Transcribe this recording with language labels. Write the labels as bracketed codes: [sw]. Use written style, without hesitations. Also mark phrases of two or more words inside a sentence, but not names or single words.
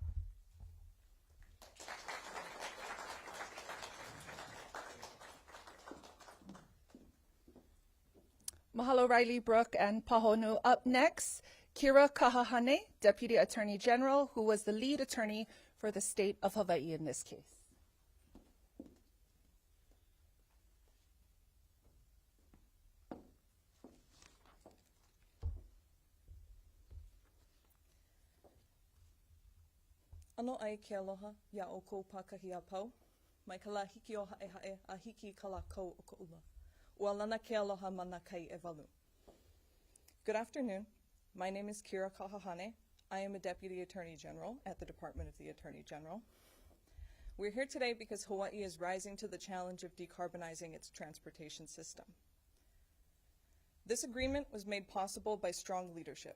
[en] Mahalo, Riley Brooke and Pahonu. Up next, Kira Kahahane, Deputy Attorney General, who was the lead attorney for the state of Hawaii in this case. [haw] Ano ai ke aloha, ia o kou pakahi a pau. Mai ka la hiki o hae hae, a hiki ka la kou o ka ula. Ua lana ke aloha mana kai e walu. [en] Good afternoon. My name is Kira Kahahane. I am a Deputy Attorney General at the Department of the Attorney General. We're here today because Hawaii is rising to the challenge of decarbonizing its transportation system. This agreement was made possible by strong leadership.